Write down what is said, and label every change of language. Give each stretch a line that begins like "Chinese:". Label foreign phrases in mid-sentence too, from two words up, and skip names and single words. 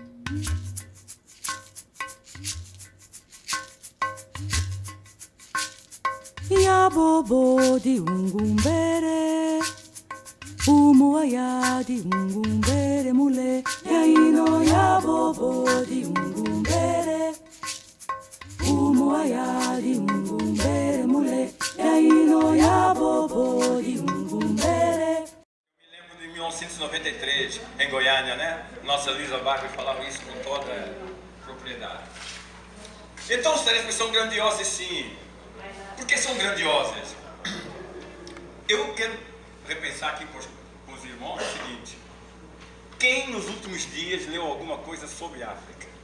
Portuguese: Ya bobo di ungumbere, umuaya di ungumbere mule. Ya ino ya bobo di ungumbere, umuaya di ungumbere mule. Ya ino ya bobo di ungumbere. Me lembro de 1993, em Goiânia, né? Nossa Luísa Barber falava isso com toda propriedade. Então as tarefas são grandiosas, sim. Por que são grandiosas? Eu quero repensar aqui com os irmãos o seguinte: quem nos últimos dias leu alguma coisa sobre África?